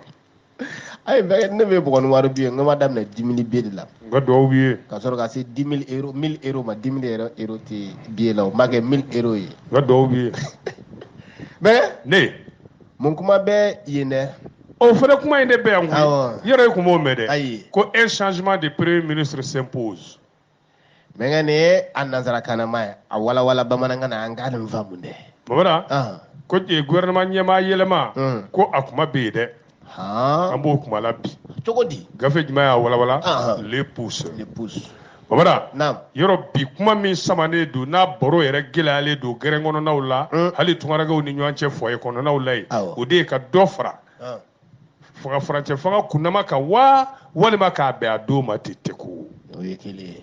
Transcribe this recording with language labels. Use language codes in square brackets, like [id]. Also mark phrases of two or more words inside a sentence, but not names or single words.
[bm] ayi ne bɛ bugɔ ni wari b'i ye n ma daminɛ 10 000 billet de la n ka duwawu b'i ye ka sɔrɔ ka se 10 000 euros 1000 euros ma 10 000 euros tɛ billet la o ma kɛ 1000 euros ye n ka duwawu b'i ye mais ne mun kuma bɛ yen dɛ o fana kuma in de bɛ yan koyi yɔrɔ i kun b'o mɛn dɛ ayi [fr] ko un changement de premier ministre s'impose [bm] mais nin ye a nanzarakanama ye a walawala bamanankan na an k'a nin faamu dɛ babara ko gouvernement ɲɛmaa yɛlɛma ko a kuma bɛ yen dɛ an b'o kuma la bi cogo di gafe jumɛn y'a walawala [fr] les pouces [bm] babara yɔrɔ bi kuma min samanen don n'a baro yɛrɛ gɛlɛyalen don gɛrɛn kɔnɔnaw la hali tunkaragaw ni ɲɔgɔn cɛ foyer kɔnɔnaw la yen o de ye ka dɔ fara fanga furancɛ fanga kunnama kan walima k'a bɛn a don ma ten ko o ye kelen ye